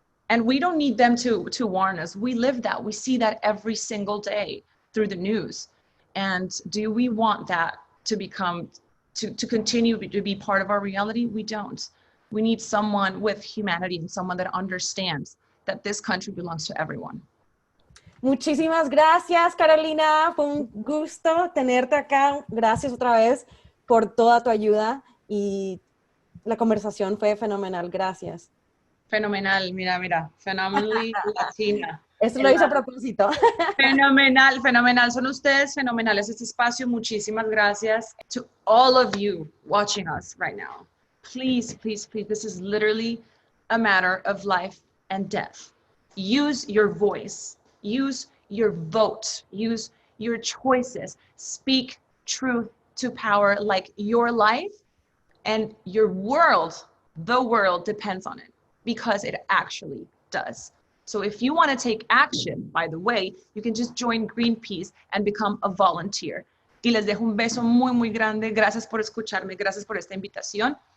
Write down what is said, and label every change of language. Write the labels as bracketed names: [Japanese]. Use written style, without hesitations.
[English] And we don't need them to warn us. We live that. We see that every single day through the news. And do we want that to become, to continue to be part of our reality? We don't. We need someone with humanity and someone that understands that this country belongs to everyone. [Spanish] Muchísimas gracias, Carolina. Fue un gusto tenerte acá. Gracias otra vez por toda tu ayuda y la conversación fue fenomenal. Gracias. Fenomenal, mira, [English] phenomenally [Spanish] Latina. Eso lo hice a propósito. Fenomenal. Son ustedes fenomenales. Este espacio, muchísimas gracias. [English] To all of you watching us right now, please, please, please, this is literally a matter of life and death. Use your voice. Use your vote. Use your choices. Speak truth to power, like your life and your world, the world depends on it, because it actually does. So if you want to take action, by the way, you can just join Greenpeace and become a volunteer. [Spanish] Y les dejo un beso muy, muy grande. Gracias por escucharme. Gracias por esta invitación.